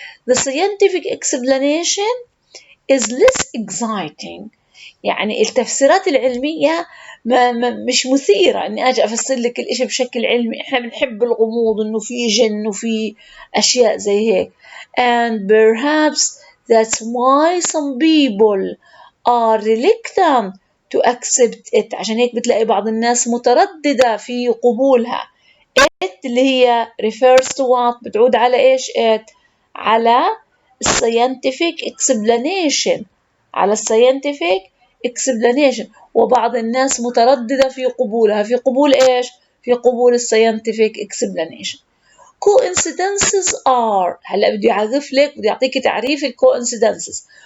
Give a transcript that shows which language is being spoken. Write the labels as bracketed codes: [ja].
[en] The scientific explanation is less exciting. [ar] التفسيرات العلمية مش مثيرة إني أجي أفسر لك الإشي بشكل علمي. إحنا بنحب الغموض، إنه في جن وفي أشياء زي هيك. [en] And perhaps that's why some people are reluctant to accept it. [ar] عشان هيك بتلاقي بعض الناس مترددة في قبولها. [en] It اللي هي refers to what؟ [ar] بتعود على إيش [en] it؟ على scientific explanation، على scientific explanation. [ar] وبعض الناس مترددة في قبولها. في قبول إيش؟ في قبول scientific explanation. [en] Coincidences are، [ar] هلأ بدي أعرف لك، بدي أعطيك تعريف coincidences.